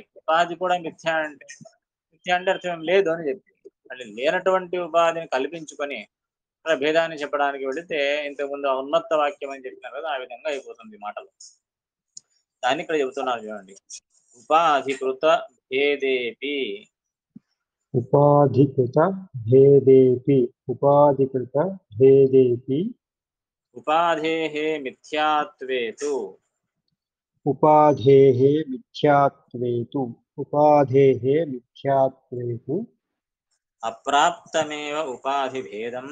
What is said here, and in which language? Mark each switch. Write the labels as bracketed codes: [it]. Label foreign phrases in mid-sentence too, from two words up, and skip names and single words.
[te] ఉపాధి కూడా మిథ్య అంటే, మిథ్య అంటే అర్థం ఏం లేదు అని చెప్పి మళ్ళీ లేనటువంటి ఉపాధిని కల్పించుకొని భేదాన్ని చెప్పడానికి వెళితే ఇంతకుముందు ఉన్నత వాక్యం అని చెప్పినారు కదా, ఆ విధంగా అయిపోతుంది మాటలు. దాన్ని ఇక్కడ చెబుతున్నారు చూడండి. [sa] ఉపాధికృత భేదేపి ఉపాధికృత भेदेपि उपाधिकृत भेदेपि उपाधेः मिथ्यात्वे तु उपाधेः मिथ्यात्वे तु उपाधेः मिथ्यात्वे तु अप्राप्तमेव उपाधिभेदम्